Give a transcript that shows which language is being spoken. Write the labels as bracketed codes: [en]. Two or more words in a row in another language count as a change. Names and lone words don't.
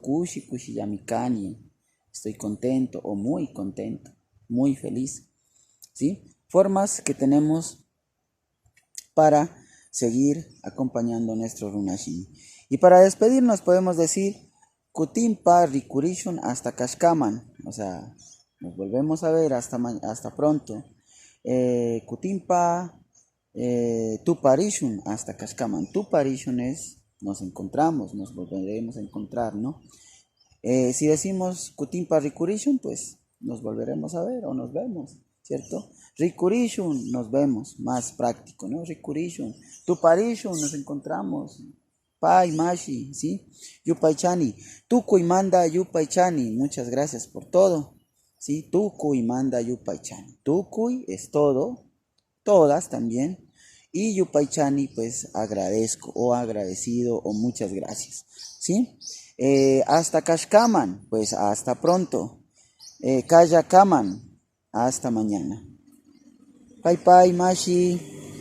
[qu] Kushi Yamikani, [es] estoy contento o muy contento, muy feliz, ¿sí? Formas que tenemos para seguir acompañando nuestro Runashin. Y para despedirnos podemos decir [qu] Kutimpa Rikurishun [es] hasta Kashkaman, o sea, nos volvemos a ver hasta pronto. [qu] Kutimpa Tuparishun hasta Kashkaman. [es] Tuparishun es nos encontramos, nos volveremos a encontrar, ¿no? Si decimos [qu] Kutimpa Rikurishun, [es] pues nos volveremos a ver o nos vemos, ¿cierto? Rikurishun, nos vemos, más práctico, ¿no? Rikurishun. Tuparishun, nos encontramos. [qu] Pai, Mashi, ¿sí? [es] Yupaichani. [qu] Tukuy manda Yupaichani. [es] Muchas gracias por todo, ¿sí? [qu] Tukuy manda Yupaichani. [es] Tukuy es todo, todas también. Y Yupaichani, pues agradezco o agradecido o muchas gracias, ¿sí? Hasta Kashkaman, pues hasta pronto. Kayakaman, hasta mañana. [qu] Pai, Mashi.